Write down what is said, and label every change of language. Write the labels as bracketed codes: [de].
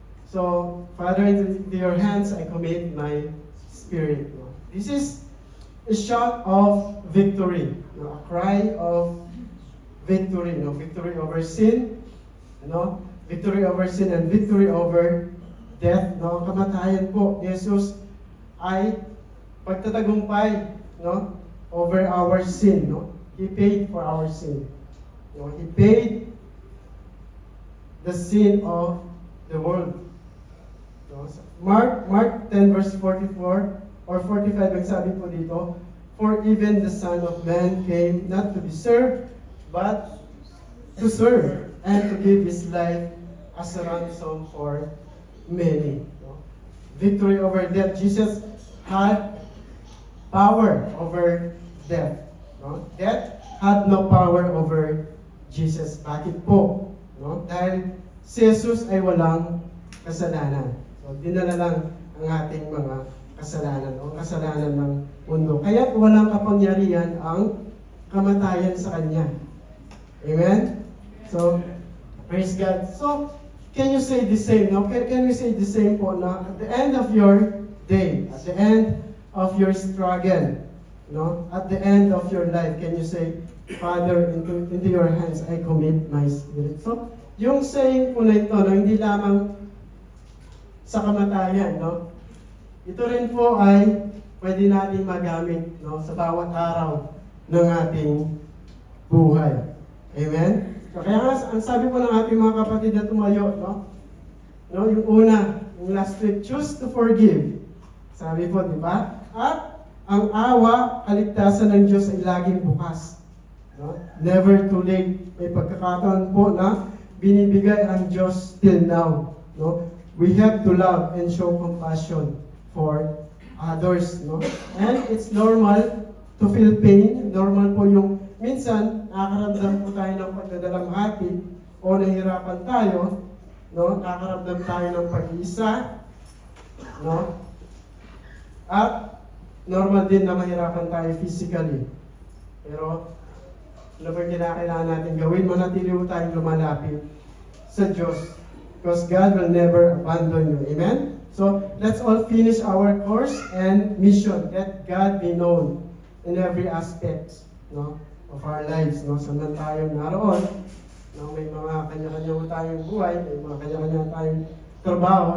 [en] So, Father, into your hands I commit my spirit. No? This is a shout of victory, no? A cry of victory, no? Victory over sin, no? Victory over sin and victory over death, no? [tl] Kamatayan po, Jesus ay pagtatagumpay, no? [en] Over our sin, no? He paid for our sin. No? He paid the sin of the world. No? Mark 10 verse 44 or 45, [tl] ang sabi po dito, [en] for even the Son of Man came not to be served, but to serve and to give His life as a ransom for many. No? Victory over death. Jesus had power over death. No? Death had no power over Jesus. [tl] Bakit po? No? Dahil si Jesus ay walang kasalanan. So, dinala lang ang ating mga kasalanan o kasalanan ng mundo. Kaya walang kapangyarihan ang kamatayan sa Kanya. [en] Amen? So, praise God. So, can you say the same? No? Can we say the same po na at the end of your day, at the end of your struggle, no? At the end of your life, can you say, Father, into your hands I commit my spirit. [tl] So, yung saying po na ito, no, hindi lamang sa kamatayan, no? Ito rin po ay pwede natin magamit, no, sa bawat araw ng ating buhay. Amen? So, kaya nga, ang sabi po ng ating mga kapatid na tumayo, no? [en] No, yung una, yung last week, choose to forgive. [tl] Sabi po, di ba? At ang awa, kaligtasan ng Diyos ay laging bukas. No? [en] Never too late. [tl] May pagkakataon po na binibigay ang Diyos till now. No? [en] We have to love and show compassion for others. No? And it's normal to feel pain. [tl] Normal po yung minsan, nakakaramdam po tayo ng pagdadalamhati o nahihirapan tayo. No? Nakakaramdam tayo ng pag-iisa. No? At normal din na mahirapan tayo physically. Pero, ano ba kailangan natin gawin? Manatili po tayong lumalapit sa Diyos. [en] Because God will never abandon you. Amen? So, let's all finish our course and mission. Let God be known in every aspect, no, of our lives. [tl] No? Saan man tayo naroon, no? May mga kanya-kanya tayong buhay, may mga kanya-kanya tayong trabaho.